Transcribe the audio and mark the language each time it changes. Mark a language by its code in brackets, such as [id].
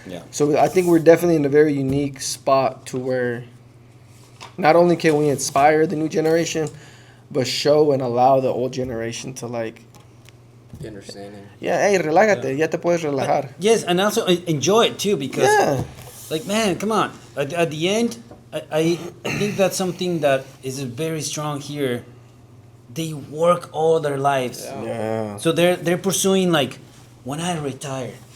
[en] So I think we're definitely in a very unique spot to where not only can we inspire the new generation, but show and allow the old generation to like the understanding. [es] Yeah, hey, relájate, ya te puedes relajar. [en] Yes, and also enjoy it too, because like, man, come on. At the end, I think that's something that is very strong here. They work all their lives. So they're pursuing like, when I retire.